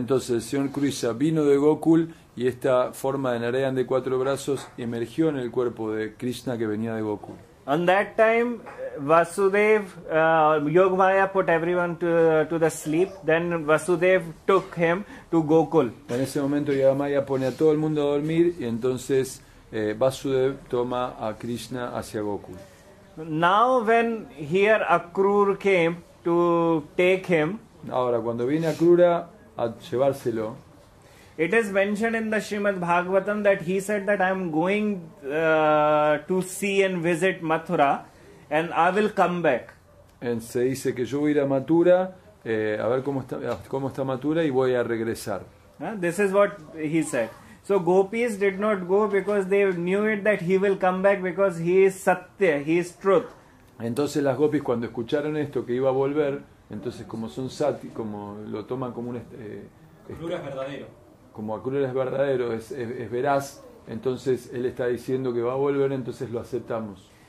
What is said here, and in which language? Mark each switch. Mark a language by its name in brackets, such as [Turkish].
[Spanish] Entonces el Señor Krishna vino de Gokul y esta forma de Narayan de 4 brazos emergió en el cuerpo de Krishna que venía de Gokul. [English] On that time, Vasudev, Yogamaya put everyone to the sleep. Then Vasudev took him to Gokul. [Spanish] En ese momento Yogamaya pone a todo el mundo a dormir y entonces Vasudev toma a Krishna hacia Gokul. [English] Now when here Akrur came to take him, [Spanish] ahora cuando viene Akrura a llevárselo, [English] it is mentioned in the Srimad Bhagavatam that he said that I am going to see and visit Mathura and I will come back. [Spanish] Se dice que yo voy a ir a Mathura a ver cómo está Mathura y voy a regresar. [English] This is what he said. So gopis did not go because they knew it that he will come back because he is Satya, he is truth. [Spanish] Entonces las gopis cuando escucharon esto que iba a volver, entonces como son sati, como lo toman como un Akrura es verdadero. Como Akrura es verdadero, es veraz, entonces él está diciendo que va a volver, entonces lo aceptamos.